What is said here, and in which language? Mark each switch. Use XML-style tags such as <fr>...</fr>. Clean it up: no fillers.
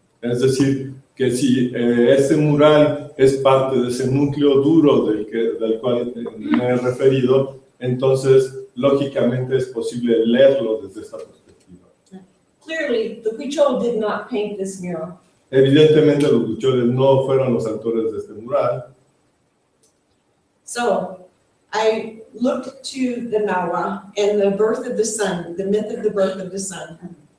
<es>Es decir, que si este mural es parte de ese núcleo duro del cual me he referido, entonces lógicamente es posible leerlo desde esta perspectiva.</es> <en>Clearly, the Huichol did not paint this mural.</en> <es>Evidentemente los huicholes no fueron los autores de este mural.</es> <en>So, I looked to the Nahua and the birth of the sun, the myth of the birth of the sun.</en>